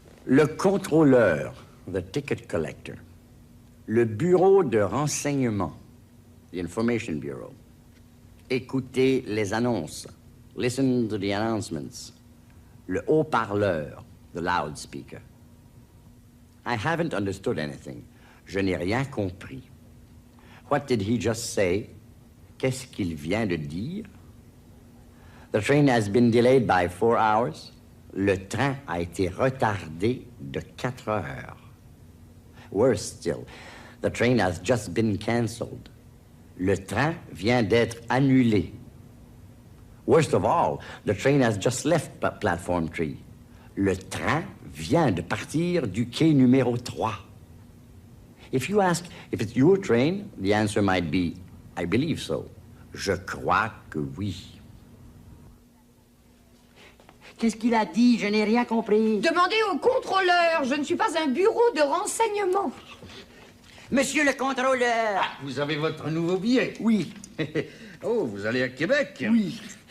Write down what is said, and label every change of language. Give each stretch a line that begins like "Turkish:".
French: Le contrôleur,
English: the ticket collector.
French: Le bureau de renseignement,
English: the Information Bureau.
French: Écoutez les annonces.
English: Listen to the announcements.
French: Le haut-parleur,
English: the loudspeaker. I haven't understood anything.
French: Je n'ai rien compris.
English: What did he just say?
French: Qu'est-ce qu'il vient de dire?
English: The train has been delayed by 4 hours.
French: Le train a été retardé de 4 heures.
English: Worse still, the train has just been cancelled.
French: Le train vient d'être annulé.
English: Worst of all, the train has just left platform 3.
French: Le train vient de partir du quai numéro 3.
English: If you ask if it's your train, the answer might be, I believe so.
French: Je crois que oui. Qu'est-ce qu'il a dit? Je n'ai rien compris. Demandez au contrôleur. Je ne suis pas un bureau de renseignement. Monsieur le contrôleur. Ah, vous avez votre nouveau billet? Oui. Oh, vous allez à Québec? Oui.